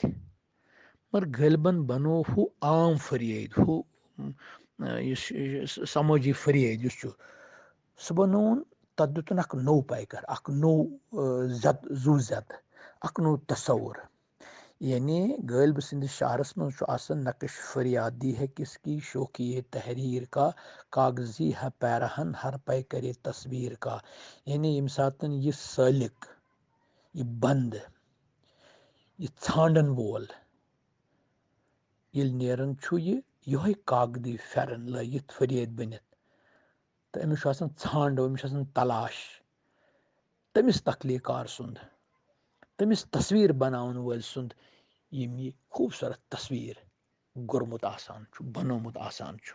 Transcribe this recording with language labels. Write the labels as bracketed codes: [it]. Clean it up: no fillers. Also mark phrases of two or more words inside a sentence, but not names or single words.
[ks] مگر غٲلبن بنوو ہُہ عام فریٲدۍ، ہُہ یُس سمٲجی فریٲدۍ یُس چھُ سُہ بنووُن، تتھ دِتُن اکھ نوٚو پیکر، اکھ نوٚو زوٗ زٮ۪د، اکھ نوٚو تصوُر. یعنی غٲلبہٕ سٕنٛدِس شعرس منٛز چھُ آسان [ur] نقش فریادی ہے کس کی شوقیے تحریٖر کا کاغذی ہے پیرہن ہر پے کرے تصویٖر کا. [ks] یعنی ییٚمہِ ساتہٕ یہِ سٲلِق، یہِ بنٛد، یہِ ژھانڈن وول ییٚلہِ نیران چھُ یہِ یِہوے کاغدی پھٮ۪رن لٲگِتھ فریٲدۍ بٔنِتھ تہٕ أمِس چھُ آسان ژھانڈو، أمِس چھُ آسان تلاش تٔمِس تخلیٖقار سُنٛد، تٔمِس تصویٖر بناون وٲلۍ سُنٛد ییٚمۍ یہِ خوٗبصوٗرت تصویٖر گوٚرمُت آسان چھُ، بنومُت آسان چھُ.